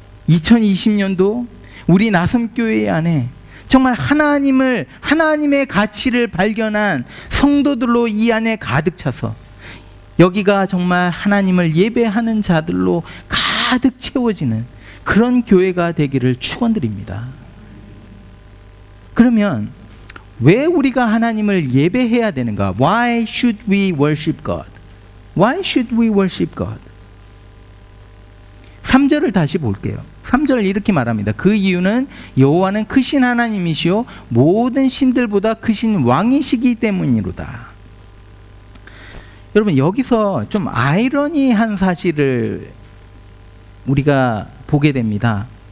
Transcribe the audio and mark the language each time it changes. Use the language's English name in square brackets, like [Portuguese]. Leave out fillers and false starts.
[Korean] 2020년도 우리 나섬교회 안에 정말 하나님의 가치를 발견한 성도들로 이 안에 가득 차서 여기가 정말 하나님을 예배하는 자들로 가득 채워지는 그런 교회가 되기를 축원드립니다. 그러면 왜 우리가 하나님을 예배해야 되는가? [English] Why should we worship God? Why should we worship God? [Korean] 3절을 다시 볼게요. 3절 이렇게 말합니다. 그 이유는 여호와는 크신 하나님이시요 모든 신들보다 크신 왕이시기 때문이로다. 여러분, 여기서 좀 아이러니한 사실을 우리가 보게 됩니다.